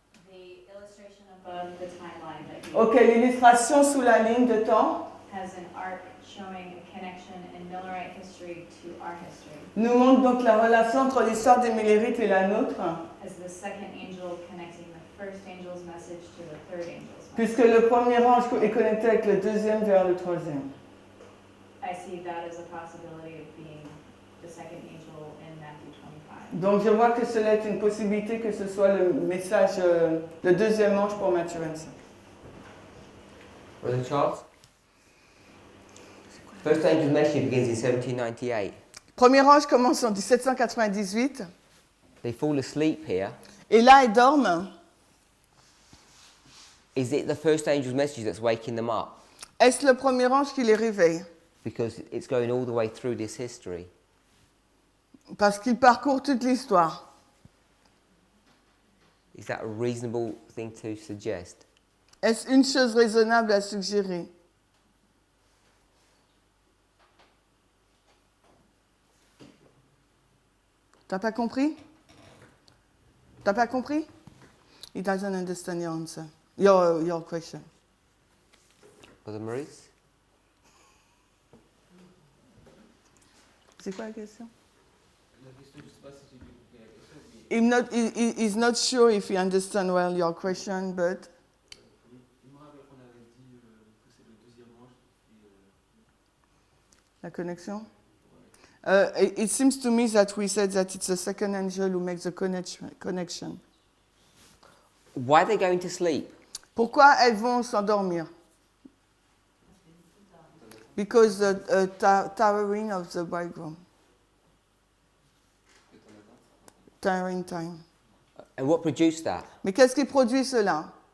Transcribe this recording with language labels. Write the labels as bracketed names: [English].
[English] The illustration above the timeline that you [French] Ok, l'illustration sous la ligne de temps [English] has an arc showing a connection in Millerite history to our history. [French] nous montre donc la relation entre l'histoire des Millérites et la nôtre, [English] As the second angel connecting the first angel's message to the third angel's message. [French] puisque le premier ange est connecté avec le deuxième vers le troisième. [English] I see that as a possibility of being the second angel in Matthew 25. [French] Donc je vois que cela est une possibilité que ce soit le message, le deuxième ange pour Matthieu 25. [English] Brother Charles? First angel's message begins in 1798. [French] Premier ange commence en 1798. [English] They fall asleep here. [French] Et là, ils dorment. [English] Is it the first angel's message that's waking them up? [French] Est-ce le premier ange qui les réveille? [English] Because it's going all the way through this history. [French] Parce qu'il parcourt toute l'histoire. [English] Is that a reasonable thing to suggest? [French] Est-ce une chose raisonnable à suggérer? T'as pas compris? T'as pas compris? [English] He doesn't understand your answer. Your question. Brother Maurice? [French] C'est quoi la question? La question, je ne sais pas si j'ai bien compris la question, mais [English] He's not sure if he understands well your question, but [French] il me rappelle qu'on avait dit que c'est le deuxième ange qui la connexion? [English] It seems to me that we said that it's the second angel who makes the connection. Why are they going to sleep? [French] Pourquoi elles vont s'endormir? [English] Because the tiring of the bridegroom. Tiring time. And what produced that? [French] Mais qu'est-ce qui produit cela?